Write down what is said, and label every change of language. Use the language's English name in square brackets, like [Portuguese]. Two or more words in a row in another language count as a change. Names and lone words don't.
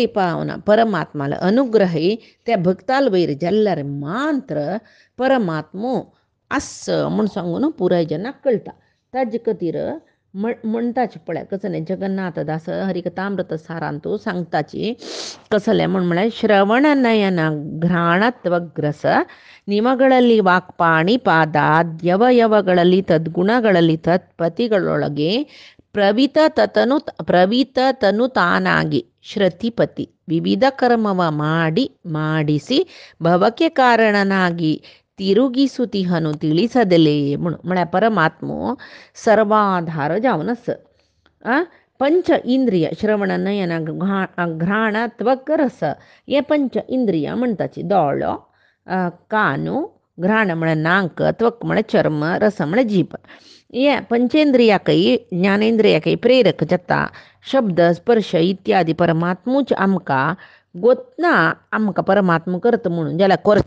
[Konkani] पावना परमात्माला अनुग्रही त्या भक्ताल वयर जाल्यार मात्र परमात्मो आस म्हूण सांगून पुराय जनाक कळटा ताजे खातीर म्हणटाचे पळय कसले जगन्नाथदास हरिकथामृत सारांतू सांगताची कसले म्हळ्यार श्रवण नयन घ्राणत्वग्रस [Kannada] ನಿಮಗಳಲ್ಲಿ ವಾಕ್ಪಾಣಿ ಪಾದ ದ್ಯವಯವಗಳಲ್ಲಿ ತದ್ಗುಣಗಳಲ್ಲಿ ತತ್ಪತಿಗಳೊಳಗೆ ಪ್ರವಿತತನು ತಾನಾಗಿ ಶ್ರತಿಪತಿ ವಿವಿಧ ಕರ್ಮವ ಮಾಡಿಸಿ ಭವಕ್ಕೆ ಕಾರಣನಾಗಿ ತಿರುಗಿಸುತಿಹನು ತಿಳಿಸದಲೇ [Konkani] म्हळ्यार परमात्मो सर्वाधार जावन आस पंच इंद्रिय श्रवण नयन घ्राण त्वक रस हे पंच इंद्रिय म्हणटाची दोळो कानु घ्राण म्हळ्यार नाक त्वक म्हळ्यार चर्म रस म्हळ्यार जीभ हे पंचेंद्रियाकय ज्ञानेंद्रियाकय प्रेरक जाता शब्द स्पर्श इत्यादी परमात्मूच आमकां गोतना आमकां परमात्मा करता म्हणून जाल्यार करचें